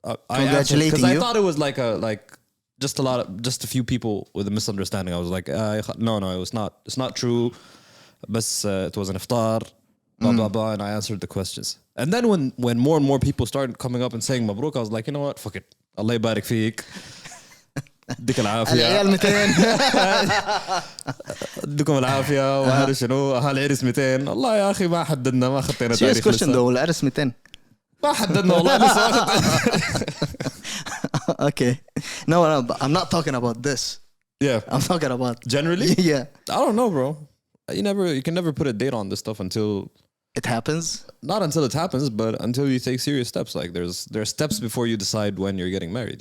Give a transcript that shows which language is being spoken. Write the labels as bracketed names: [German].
[English] congratulating because you. I thought it was like just a few people with a misunderstanding. I was like, no, it's not. It's not true. But it was an iftar, blah blah blah, and I answered the questions. And then when more and more people started coming up and saying mabruk, I was like, you know what, fuck it. [Arabic] Allah يبارك فيك. اديك العافيه العيال 200 اديكم العافيه وهذا شنو هالعرس 200 الله يا اخي ما حددنا ما خطينا تاريخ تاريخ لسه though العرس 200 ما حددنا والله لسه [English] Okay, no, I'm not talking about this. Yeah, I'm talking about generally. Yeah, I don't know, bro. You can never put a date on this stuff until it happens. Not until it happens, but until you take serious steps. Like there's steps before you decide when you're getting married.